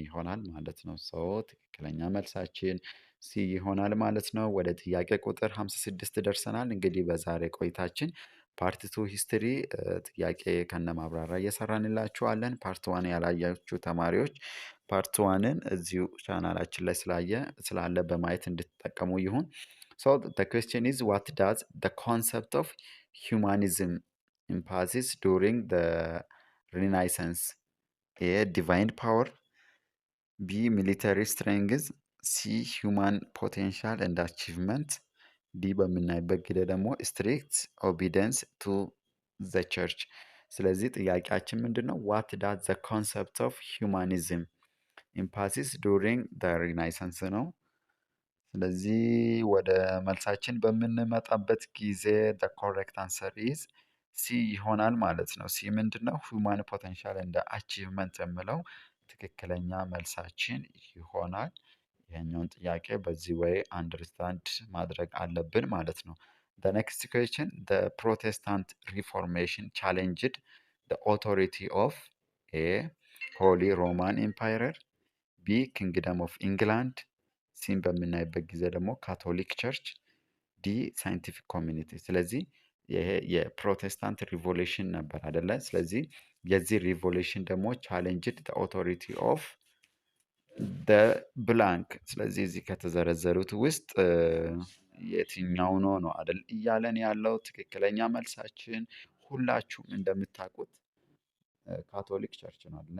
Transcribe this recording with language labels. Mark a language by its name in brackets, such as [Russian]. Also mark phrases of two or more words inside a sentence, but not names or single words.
[Amharic] ይሆናል ማለት ነው። ሶ ትክክለኛ መልሳችን ሲ ይሆናል ማለት ነው። ወደ ጥያቄ ቁጥር 56 ደርሰናል። እንግዲህ በዛሬ ቆይታችን [English] part two history [Amharic] ጥያቄ ከነ ማብራሪያ እየሰራንላችኋለን። [English] part one [Amharic] ያላያችሁ ተማሪዎች ፓርት ዋንን እዚሁ ቻናላችን ላይ ስላለ በማየት እንድትጠቀሙ ይሁን። [English] So the question is, what does the concept of humanism emphasize during the Renaissance? A. Divine power. B. Military strength. C. Human potential and achievement. D. [Amharic] በምናይበት ጊዜ ደግሞ [English] strict obedience to the church. [Amharic] ስለዚህ ጥያቄያችን ምንድን ነው? [English] What does the concept of humanism emphasize during the Renaissance ነው። [Amharic] ስለዚህ ወደ መልሳችን በምንመጣበት ጊዜ [English] the correct answer is [Amharic] ሲ ይሆናል ማለት ነው። ሲ ምንድን ነው? [English] human potential [Amharic] እንደ አቺቭመንት የምለው ትክክለኛ መልሳችን ይሆናል። ይሄኛውን ጥያቄ በዚህ ወይ አንደርስታንድ ማድረግ አለብን ማለት ነው። [English] the next question, the Protestant Reformation challenged the authority of A. Holy Roman Empire. B. Kingdom of England. [Amharic] ሲን በምናይበት ጊዜ ደግሞ [English] Catholic church። D scientific community። [Amharic] ስለዚህ ይሄ የፕሮቴስታንት ሪቮሉሽን ነበር አይደለ? ስለዚህ የዚህ ሪቮሉሽን ደግሞ [English] challenged authority of blank። [Amharic] ስለዚህ እዚህ ከተዘረዘሩት ውስጥ የትኛው ነው አይደል እያለን ያለው። ትክክለኛ መልሳችን ሁላችሁም እንደምታውቁት [English] Catholic church [Amharic] ነው አይደለ?